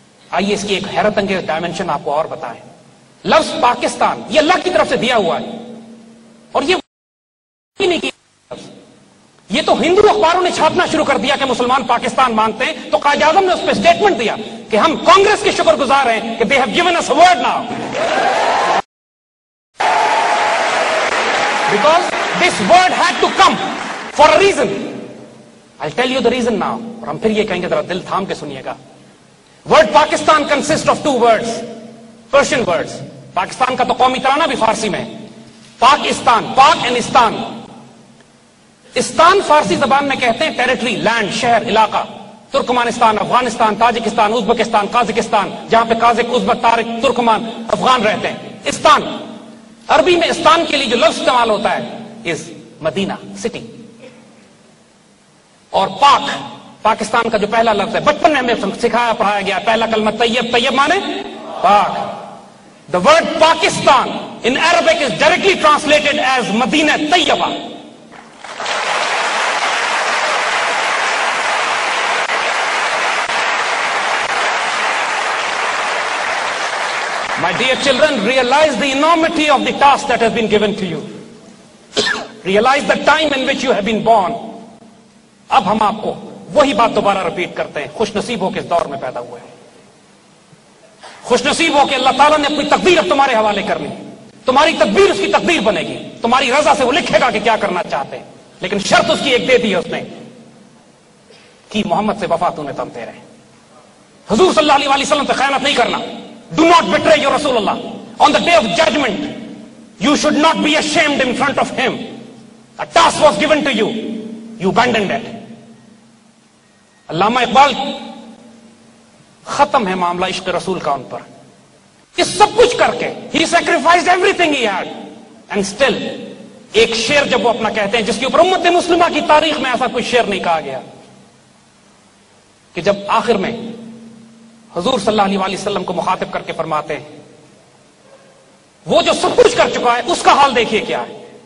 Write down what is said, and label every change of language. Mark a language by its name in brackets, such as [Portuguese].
[Urdu] آئیے اس کی ایک حیرت انگیز ڈائمنشن آپ کو اور بتائیں. لفظ پاکستان یہ اللہ کی طرف سے دیا ہوا ہے, اور یہ نہیں کیا, یہ تو ہندو اخباروں نے چھاپنا شروع کر دیا کہ مسلمان پاکستان مانگتے ہیں, تو قائد اعظم نے اس پہ اسٹیٹمنٹ دیا کہ ہم کانگریس کے شکر گزار ہیں کہ [English] they have given us a word now. Because this word had to come for a reason. I'll tell you the reason now. [Urdu] اور ہم پھر یہ کہیں گے, ذرا دل تھام کے سنیے گا. [English] Word Pakistan consists of two words, Persian words. [Urdu] Pakistan کا تو قومی ترانہ بھی فارسی میں. پاکستان, پاک and استان. استان فارسی زبان میں کہتے ہیں ٹیریٹری، لینڈ، شہر، علاقہ. Turkmenistan, Afghanistan, Tajikistan, Uzbekistan, Kazakhstan, جہاں پہ قازق، ازبک، تارک، ترکمان، افغان رہتے ہیں. استان، عربی میں استان کے لیے جو لفظ استعمال ہوتا ہے از مدینہ، سٹی. اور پاک، پاکستان کا جو پہلا لفظ ہے، بچپن میں ہمیں سکھایا پڑھایا گیا پہلا کلمہ طیب. طیب مانے پاک. [English] The word Pakistan in Arabic is directly translated as Madinah Tayyibah. My dear children, realize the enormity of the task that has been given to you. Realize the time in which you have been born. [Urdu] اب ہم آپ کو وہی بات دوبارہ repeat کرتے ہیں. خوش نصیب ہو کے اس دور میں پیدا ہوئے ہیں. خوش نصیب ہو کہ اللہ تعالیٰ نے اپنی تقدیر اب تمہارے حوالے کر لی. تمہاری تقدیر اس کی تقدیر بنے گی. تمہاری رضا سے وہ لکھے گا کہ کیا کرنا چاہتے ہیں. لیکن شرط اس کی ایک دے دی ہے اس نے کہ محمد سے وفا تو نے تمتے رہے. حضور صلی اللہ علیہ وسلم سے خیانت نہیں کرنا. [English] Do not betray your Rasulullah. On the day of judgment, you should not be ashamed in front of him. A task was given to you. You abandoned it. [Urdu] علامہ اقبال ختم ہے معاملہ عشق رسول کا ان پر. یہ سب کچھ کر کے [English] he sacrificed everything he had and still [Urdu] ایک شعر جب وہ اپنا کہتے ہیں جس کے اوپر امت مسلمہ کی تاریخ میں ایسا کوئی شعر نہیں کہا گیا کہ جب آخر میں حضور صلی اللہ علیہ وسلم کو مخاطب کر کے فرماتے ہیں وہ جو سب کچھ کر چکا ہے اس کا حال دیکھیے کیا ہے.